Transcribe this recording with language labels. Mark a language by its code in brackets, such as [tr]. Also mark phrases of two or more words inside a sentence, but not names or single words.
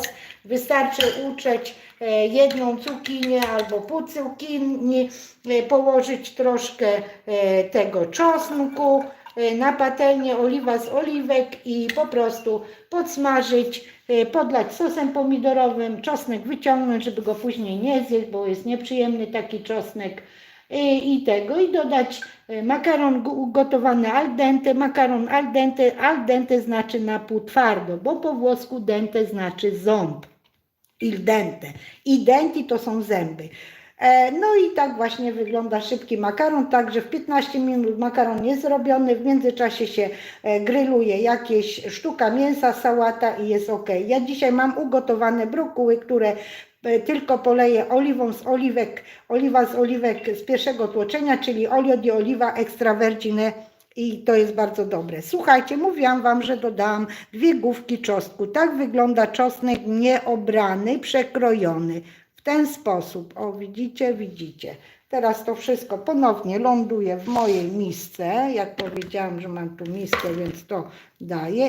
[pl] Wystarczy uciąć jedną cukinię albo pół cukinii, położyć troszkę tego czosnku, na patelnię oliwa z oliwek i po prostu podsmażyć, podlać sosem pomidorowym, czosnek wyciągnąć, żeby go później nie zjeść, bo jest nieprzyjemny taki czosnek i dodać makaron gotowany [it] al dente. [pl] Makaron [it] al dente [pl] znaczy na pół twardo, bo po włosku dente znaczy ząb. [it] Il dente. I denti [pl] to są zęby. No i tak właśnie wygląda szybki makaron, także w 15 minut makaron jest zrobiony, w międzyczasie się grilluje jakieś sztuka mięsa, sałata i jest ok. Ja dzisiaj mam ugotowane brokuły, które tylko poleję oliwą z oliwek, oliwa z oliwek z pierwszego tłoczenia, czyli [it] olio di oliva extravergine. [pl] I to jest bardzo dobre. Słuchajcie, mówiłam Wam, że dodałam 2 główki czosnku. Tak wygląda czosnek nieobrany, przekrojony. W ten sposób. O, widzicie, widzicie. Teraz to wszystko ponownie ląduje w mojej misce. Jak powiedziałam, że mam tu miskę, więc to daję.